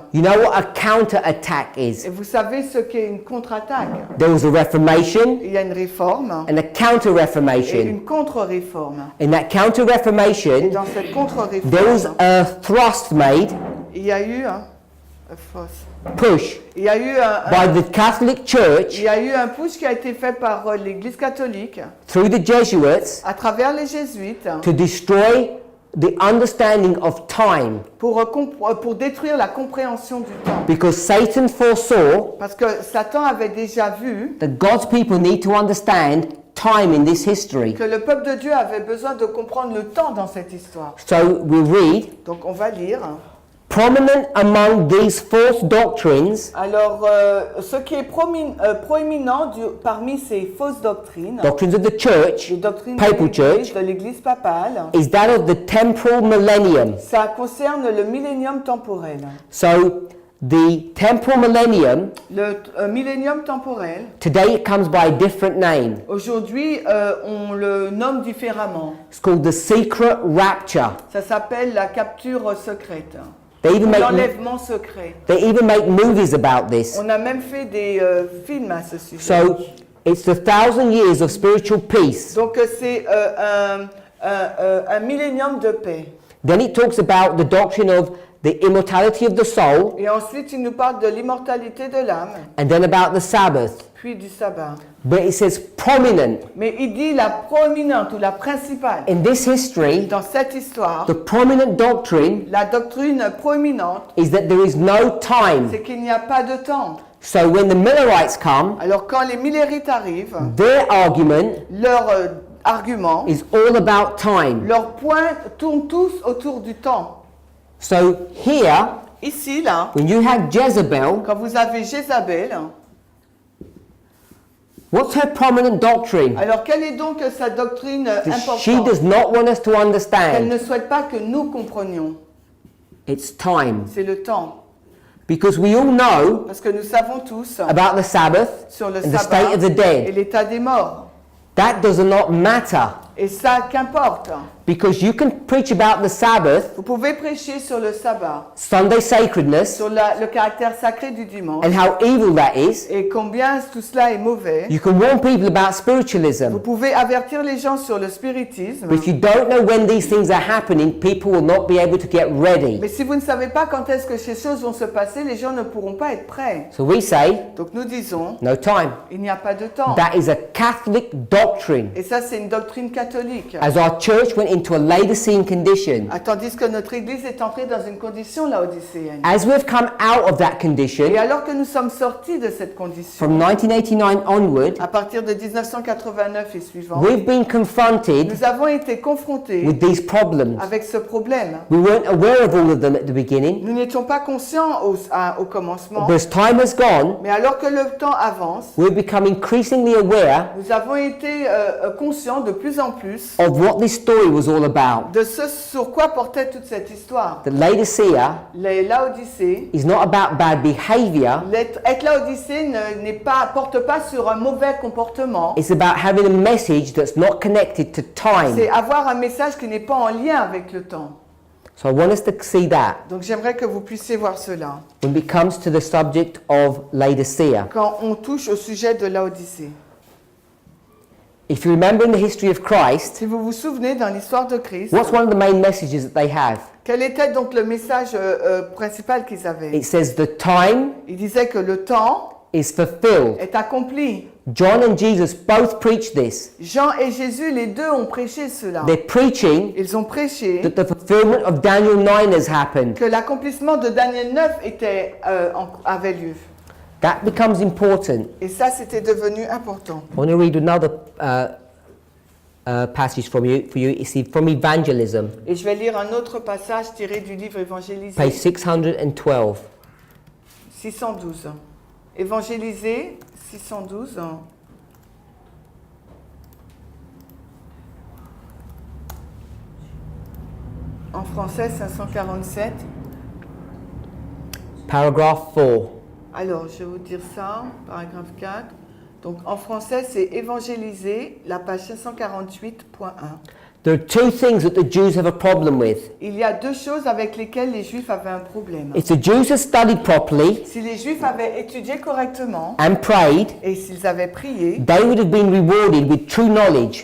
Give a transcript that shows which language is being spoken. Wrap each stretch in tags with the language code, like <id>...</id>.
<en>You know what a counter-attack is?</en> <fr>Et vous savez ce qu'est une contre-attaque?</fr> <en>There was a Reformation</en> <fr>Il y a une réforme</fr> <en>and a</en> <fr>et</fr> <en>counter-Reformation.</en> <fr>une contre-réforme.</fr> <en>In that</en> <fr>Et</fr> <en>counter-Reformation,</en> <fr>dans cette contre-réforme,</fr> <en>there was a thrust made,</en> <fr>il y a eu fausse.</fr> <en>push,</en> <fr>Il y a eu</fr> <en>by the Catholic</en> <fr>il</fr> <en>Church</en> <fr>y a eu un push qui a été fait par l'Église catholique</fr> <en>through the Jesuits</en> <fr>à travers les jésuites</fr> <en>to destroy the understanding of time,</en> <fr>pour détruire la compréhension du temps.</fr> <en>because Satan foresaw</en> <fr>Parce que Satan avait déjà vu</fr> <en>that God's people need to understand time in this history.</en> <fr>que le peuple de Dieu avait besoin de comprendre le temps dans cette histoire.</fr> <en>So we read,</en> <fr>Donc on va lire.</fr> <en>prominent among these false doctrines,</en> <fr>Alors, ce qui est proéminent parmi ces fausses doctrines,</fr> <en>doctrines of the church,</en> <fr>les doctrines</fr> <en>papal church,</en> <fr>de l'Église papale,</fr> <en>is that of the temporal millennium.</en> <fr>ça concerne le millénium temporel.</fr> <en>So the temporal millennium,</en> <fr>Le millénium temporel,</fr> <en>today it comes by a different name.</en> <fr>aujourd'hui, on le nomme différemment.</fr> <en>It's called the secret rapture.</en> <fr>Ça s'appelle la capture secrète.</fr> <en>They even make,</en> <fr>L'enlèvement secret.</fr> <en>they even make movies about this.</en> <fr>On a même fait des films à ce sujet.</fr> <en>So it's the 1,000 years of spiritual peace.</en> <fr>Donc c'est un millénium de paix.</fr> <en>Then it talks about the doctrine of the immortality of the soul,</en> <fr>Et ensuite, il nous parle de l'immortalité de l'âme,</fr> <en>and then about the Sabbath.</en> <fr>puis du sabbat.</fr> <en>But it says prominent.</en> <fr>Mais il dit la proéminente ou la principale.</fr> <en>In this history,</en> <fr>Dans cette histoire,</fr> <en>the prominent doctrine</en> <fr>la doctrine proéminente,</fr> <en>is that there is no time.</en> <fr>c'est qu'il n'y a pas de temps.</fr> <en>So when the Millerites come,</en> <fr>Alors quand les Millérites arrivent,</fr> <en>their argument</en> <fr>leur argument,</fr> <en>is all about time.</en> <fr>leurs points tournent tous autour du temps.</fr> <en>So here,</en> <fr>Ici, là,</fr> <en>when you have Jezebel,</en> <fr>quand vous avez Jézabel,</fr> <en>what's her prominent doctrine?</en> <fr>alors quelle est donc sa doctrine</fr> <en>She</en> <fr>importante</fr> <en>does not want us to</en> <fr>qu'elle</fr> <en>understand.</en> <fr>ne souhaite pas que nous comprenions?</fr> <en>It's time.</en> <fr>C'est le temps.</fr> <en>Because we all know</en> <fr>Parce que nous savons tous</fr> <en>about the Sabbath</en> <fr>sur le</fr> <en>and the state</en> <fr>sabbat</fr> <en>of the</en> <fr>et</fr> <en>dead.</en> <fr>l'état des morts.</fr> <en>That does not matter.</en> <fr>Et ça, qu'importe.</fr> <en>Because you can preach about the Sabbath,</en> <fr>Vous pouvez prêcher sur le sabbat,</fr> <en>Sunday sacredness,</en> <fr>sur le caractère sacré du dimanche,</fr> <en>and how evil that is.</en> <fr>et combien tout cela est mauvais.</fr> <en>You can warn people about</en> <fr>Vous</fr> <en>spiritualism.</en> <fr>pouvez avertir les gens sur le spiritisme.</fr> <en>But if you don't know when these things are happening, people will not be able to get ready.</en> <fr>Mais si vous ne savez pas quand est-ce que ces choses vont se passer, les gens ne pourront pas être prêts.</fr> <en>So we say,</en> <fr>Donc nous disons,</fr> <en>no time.</en> <fr>il n'y a pas de temps.</fr> <en>That is a Catholic doctrine.</en> <fr>Et ça, c'est une doctrine catholique.</fr> <en>As our church went into a Laodicean condition,</en> <fr>Tandis que notre Église est entrée dans une condition laodicéenne.</fr> <en>as we've come out of that condition,</en> <fr>Et alors que nous sommes sortis de cette condition,</fr> <en>from 1989 onward,</en> <fr>à partir de 1989 et suivant,</fr> <en>we've been confronted</en> <fr>nous avons été confrontés</fr> <en>with these problems.</en> <fr>avec ce problème.</fr> <en>We weren't aware of all of them at the beginning,</en> <fr>Nous n'étions pas conscients au commencement,</fr> <en>but as time has gone,</en> <fr>mais alors que le temps avance,</fr> <en>we've become increasingly aware</en> <fr>nous avons été conscients de plus en plus</fr> <en>of what this story was all about.</en> <fr>de ce sur quoi portait toute cette histoire.</fr> <en>That Laodicea</en> <fr>Les Laodicées,</fr> <en>is not about bad behavior,</en> <fr>être Laodicée porte pas sur un mauvais comportement.</fr> <en>it's about having a message that's not connected to time.</en> <fr>C'est avoir un message qui n'est pas en lien avec le temps.</fr> <en>So I want us to see that</en> <fr>Donc j'aimerais que vous puissiez voir cela</fr> <en>when it comes to the subject of Laodicea.</en> <fr>quand on touche au sujet de Laodicée.</fr> <en>If you remember in the history of Christ,</en> <fr>Si vous vous souvenez dans l'histoire de Christ,</fr> <en>what's one of the main messages that they have?</en> <fr>quel était donc le message principal qu'ils avaient?</fr> <en>It says the time</en> <fr>Il disait que le temps</fr> <en>is fulfilled.</en> <fr>est accompli.</fr> <en>John and Jesus both preach this.</en> <fr>Jean et Jésus, les deux ont prêché cela.</fr> <en>They're preaching</en> <fr>Ils ont prêché</fr> <en>that the fulfillment of Daniel 9 has happened.</en> <fr>que l'accomplissement de Daniel 9 avait lieu.</fr> <en>That becomes important.</en> <fr>Et ça, c'était devenu important.</fr> <en>I want to read another passage for you. It's from Evangelism,</en> <fr>Et je vais lire un autre passage tiré du livre Évangélisé,</fr> <en>page 612.</en> <fr>612. Évangélisé, 612. En français, 547.</fr> <en>Paragraph 4.</en> <fr>Alors, je vais vous dire ça, paragraphe 4. Donc, en français, c'est Évangélisé, la page 548.1.</fr> <en>There are two things that the Jews have a problem with.</en> <fr>Il y a deux choses avec lesquelles les Juifs avaient un problème.</fr> <en>If the Jews had studied properly</en> <fr>Si les Juifs avaient étudié correctement</fr> <en>and prayed,</en> <fr>et s'ils avaient prié,</fr> <en>they would have been rewarded with true knowledge</en>